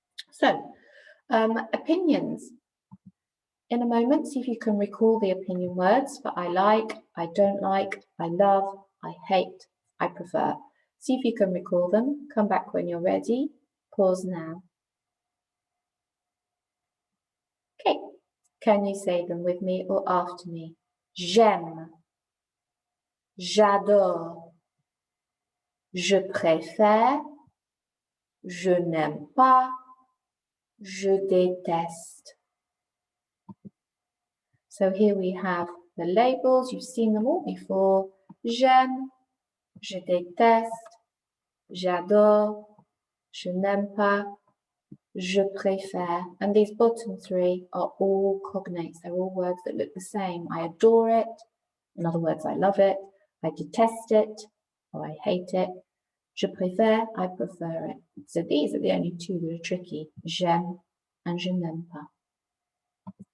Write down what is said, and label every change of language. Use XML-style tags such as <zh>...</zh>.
<en>So, opinions. In a moment, see if you can recall the opinion words for I like, I don't like, I love, I hate, I prefer. See if you can recall them. Come back when you're ready. Pause now. Okay, can you say them with me or after me?</en> <fr>J'aime, j'adore, je préfère, je n'aime pas, je déteste.</fr> <en>So here we have the labels. You've seen them all before.</en> <fr>J'aime, je déteste, j'adore, je n'aime pas, je préfère.</fr> <en>And these bottom 3 are all cognates. They're all words that look the same. I adore it. In other words, I love it. I detest it, or I hate it.</en> <fr>Je préfère,</fr> <en>I prefer it. So these are the only 2 that are tricky. J'aime and je n'aime pas.</en>